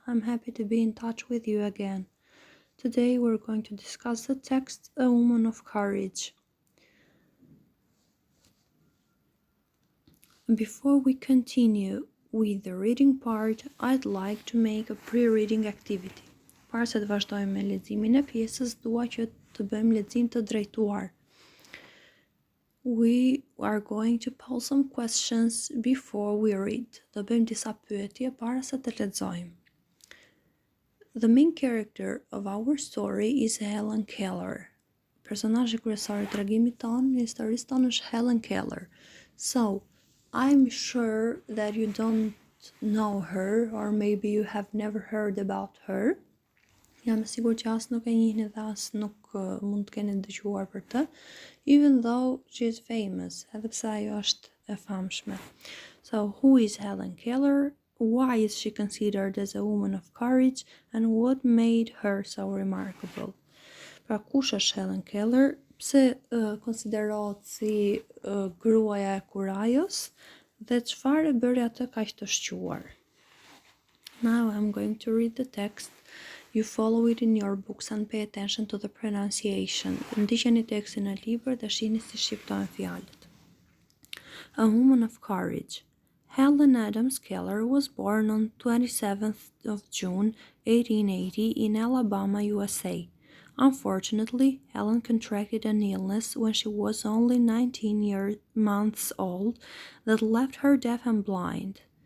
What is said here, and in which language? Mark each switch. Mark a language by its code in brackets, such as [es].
[en] I'm happy to be in touch with you again. Today we're going to discuss the text A Woman of Courage. Before we continue with the reading part, I'd like to make a pre-reading activity. [sq] Para se të vazhdojmë me leximin e pjesës, dua që të bëjmë lexim të drejtuar. [en] We are going to pose some questions before we read. [sq] Do bëjmë disa pyetje para se të lexojmë. [en] The main character of our story is Helen Keller. [sq] Personazhi kryesor I tregimit tonë, në historisë tonë është Helen Keller. [en] So, I'm sure that you don't know her, or maybe you have never heard about her. [sq] Jam e sigurt që as nuk e njihni dhe as nuk mund të keni dëgjuar për të, [en] even though she is famous, [sq] edhe pse ajo është e famshme. [en] So, who is Helen Keller? Why is she considered as a woman of courage, and what made her so remarkable? [sq] Pra, kush është Helen Keller? Pse konsiderohet si gruaja e kurajos dhe çfarë e bëri atë kaq të shquar? [en] Now I'm going to read the text. You follow it in your books and pay attention to the pronunciation. [sq] Ndiqeni tekstin në libër dhe shihni si shqiptohen fjalët. [en] A Woman of Courage. Helen Adams Keller was born on 27th of June 1880 in Alabama, USA. Unfortunately, Helen contracted an illness when she was only 19 months old that left her deaf and blind.